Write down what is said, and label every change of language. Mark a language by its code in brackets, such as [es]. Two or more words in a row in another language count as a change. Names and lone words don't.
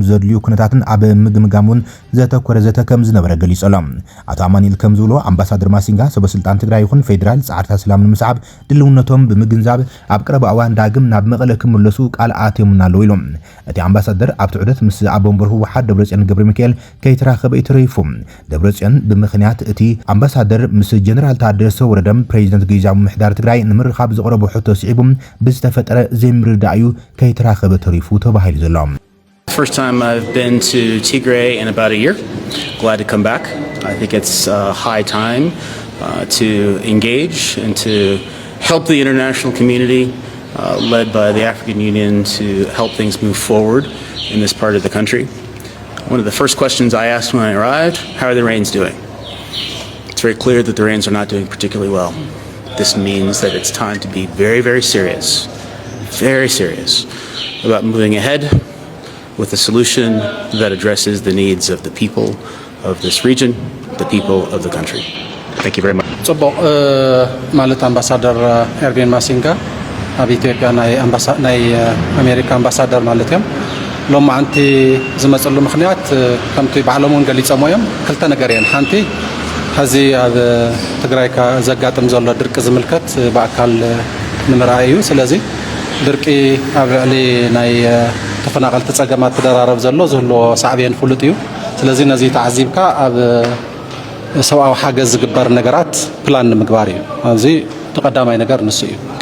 [ti] ዘድልዩ ኩነታትን ኣብ ምግምጋሙን ዘተኮረ ዘተ ከም ዝነበረ ገሊጾሎም ኣቶ ኣማኒኤል ከም ዝብሎ ኣምባሳደር ማሲንጋ ሰበስልጣን ትግራይ ይኹን ፌደራል ጻዕርታት ሰላም ንምስዓብ ድልውነቶም ብምግንዛብ ኣብ ቀረባ እዋን ዳግም ናብ መቐለ ክምለሱ ቃል ኣትዮምና ኣለዉ ኢሎም እቲ ኣምባሳደር ኣብቲ ዑደት ምስ ኣብ ቦምበር ህወሓት ደብረጽዮን ገብረ ሚካኤል ከይተራኸበ ይተረይፉ ደብረጽዮን ብምኽንያት እቲ ኣምባሳደር ምስ ጀነራል ታደሰ ወረደም ፕሬዚደንት ጊዜያዊ ምምሕዳር ትግራይ ንምርኻብ ዘቕረቦ ሕቶ ስዒቦም ብዝተፈጠረ ዘይምርዳእዩ ከይተራኸበ ተሪፉ ተባሂሉ ዘሎ [en] First time I've been to Tigray in about a year. Glad to come back. I think it's high time to engage and to help the international community led by the African Union to help things move forward in this part of the country. One of the first questions I asked when I arrived, how are the Rains doing? It's very clear that the Rains are not doing particularly well. This means that it's time to be very, very serious about moving ahead with a solution that addresses the needs of the people of this region, the people of the country. Thank you very much. [ti] ጽቡቕ ማለት ኣምባሳደር ኤርቪን ማሲንጋ ኣብ ኢትዮጵያ ናይ ኣሜሪካ ኣምባሳደር ማለት እዮም ሎም ማዓንቲ ዝመጽሉ ምኽንያት ከምቲ ባዕሎም ገሊጾም እዮም ክልተ ነገር እየን ሓንቲ ሕዚ ኣብ ትግራይ ዘጋጥም ዘሎ ድርቂ ዝምልከት ብኣካል ንምርኣይ እዩ ስለዚ ድርቂ ኣብ ልዕሊ ናይ ተፈናቐልቲ ጸገማት ተደራረብ ዘሎ ዝህልዎ ሳዕብየን ፍሉጥ እዩ ስለዚ ነዚ ተዓዚብካ ኣብ ሰብኣዊ ሓገዝ ዝግበር ነገራት ፕላን ንምግባር እዩ ኣብዚ ተቐዳማይ ነገር ንሱ እዩ